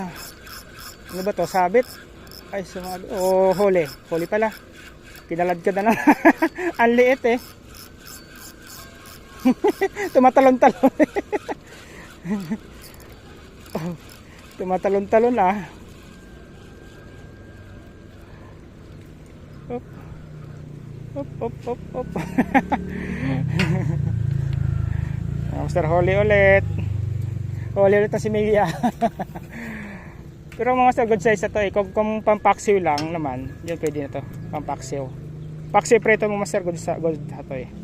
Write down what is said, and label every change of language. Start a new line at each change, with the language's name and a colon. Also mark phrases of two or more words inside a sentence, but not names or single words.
Filipino: Ano ba to? Sabit? Ay, sumabi. Oh, huli. Huli pala. Kinaladkad na naman. Ang liit eh. Tumatalon-talon. Oh, tumatalon-talon ah. Op. Op, op, op, op. Master, huli ulit. Huli ulit na si Mia. Pero mga master,
English: good size
Filipino: na to eh. Kung pampaksiw lang naman, yun pwede na to. Pampaksiw. Paksiw preto mga master, good na to eh.